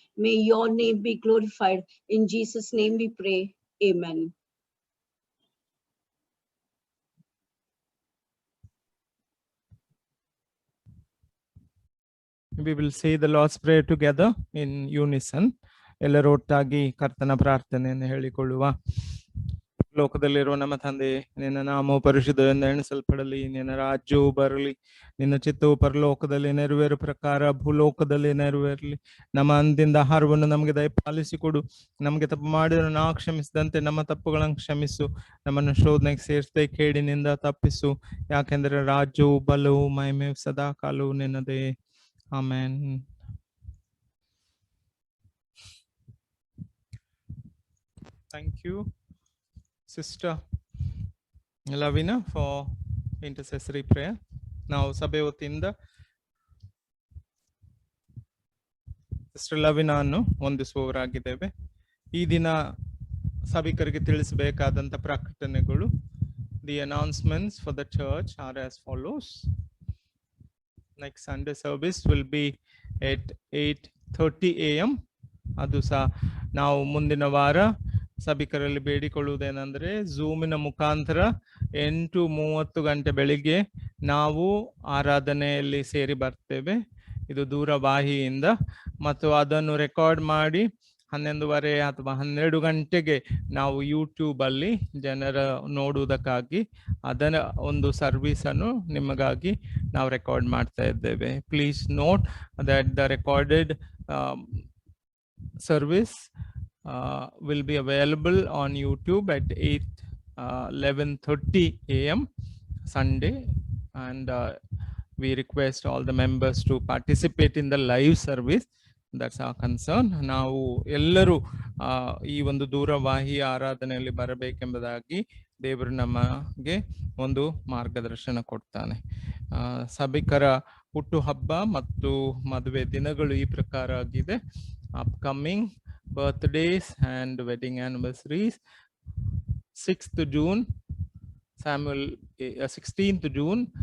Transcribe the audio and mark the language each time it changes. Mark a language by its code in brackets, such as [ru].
[en] May your name be glorified. In Jesus' name we pray. Amen. We will say the Lord's Prayer together in unison. [kn] ಎಲ್ಲರೂ ಒಟ್ಟಾಗಿ ಕರ್ತನ ಪ್ರಾರ್ಥನೆಯನ್ನು ಹೇಳಿಕೊಳ್ಳುವ. ಲೋಕದಲ್ಲಿರುವ ನಮ್ಮ ತಂದೆ, ನಿನ್ನ ನಾಮವು ಪರಿಶುದ್ಧವೆಂದು ಎಣಿಸಲ್ಪಡಲಿ, ನಿನ್ನ ರಾಜ್ಯವು ಬರಲಿ, ನಿನ್ನ ಚಿತ್ತವು ಪರಲೋಕದಲ್ಲಿ ನೆರವೇರು ಪ್ರಕಾರ ಭೂಲೋಕದಲ್ಲಿ ನೆರವೇರಲಿ. ನಮ್ಮ ಅಂದಿಂದ ಆಹಾರವನ್ನು ನಮಗೆ ದಯಪಾಲಿಸಿಕೊಡು. ನಮಗೆ ತಪ್ಪು ಮಾಡಿದ್ರು ನಾವು ಕ್ಷಮಿಸಿದಂತೆ ನಮ್ಮ ತಪ್ಪುಗಳನ್ನು ಕ್ಷಮಿಸು. ನಮ್ಮನ್ನು ಶೋಧನೆಗೆ ಸೇರಿಸದೆ ಕೇಡಿನಿಂದ ತಪ್ಪಿಸು. ಯಾಕೆಂದರೆ ರಾಜ್ಯವು ಬಲವು ಮಹಿಮೆ ಸದಾ ಕಾಲವು ನಿನ್ನದೇ. [en] Amen. Thank you, Sister Lavina, for intercessory prayer. [kn] Now, Sabhe ವತಿಯಿಂದ ಸಿಸ್ಟರ್ ಲವಿನಾ ಅನ್ನು ವಂದಿಸುವವರಾಗಿದ್ದೇವೆ. ಈ ದಿನ ಸಭಿಕರಿಗೆ ತಿಳಿಸಬೇಕಾದಂಥ ಪ್ರಕಟಣೆಗಳು. [en] The announcements for the church are as follows. Next Sunday service will be at 8:30 a.m. [kn] ಅದು ಸಹ ನಾವು ಮುಂದಿನ ವಾರ ಸಭಿಕರಲ್ಲಿ ಬೇಡಿಕೊಳ್ಳುವುದೇನೆಂದರೆ, ಝೂಮಿನ ಮುಖಾಂತರ 8:30 ಗಂಟೆ ಬೆಳಿಗ್ಗೆ ನಾವು ಆರಾಧನೆಯಲ್ಲಿ ಸೇರಿ ಬರ್ತೇವೆ. ಇದು ದೂರವಾಹಿಯಿಂದ, ಮತ್ತು ಅದನ್ನು ರೆಕಾರ್ಡ್ ಮಾಡಿ 11:30 ಅಥವಾ 12 ಗಂಟೆಗೆ ನಾವು ಯೂಟ್ಯೂಬ್ ಅಲ್ಲಿ ಜನರ ನೋಡುವುದಕ್ಕಾಗಿ ಅದನ್ನ ಒಂದು ಸರ್ವಿಸ್ ಅನ್ನು ನಿಮಗಾಗಿ ನಾವು ರೆಕಾರ್ಡ್ ಮಾಡ್ತಾ ಇದ್ದೇವೆ. [en] Please note that the recorded service will be available on YouTube at 11:30 a.m. Sunday, and we request all the members to participate in the live service. That's our concern. [kn] ನಾವು ಎಲ್ಲರೂ ಈ ಒಂದು ದೂರವಾಹಿ ಆರಾಧನೆಯಲ್ಲಿ ಬರಬೇಕೆಂಬುದಾಗಿ ದೇವರು ನಮಗೆ ಒಂದು ಮಾರ್ಗದರ್ಶನ ಕೊಡ್ತಾನೆ. ಸಭಿಕರ ಹುಟ್ಟುಹಬ್ಬ ಮತ್ತು ಮದುವೆ ದಿನಗಳು ಈ ಪ್ರಕಾರ ಆಗಿದೆ. [en] Upcoming birthdays and wedding anniversaries: 6th June, 16th June,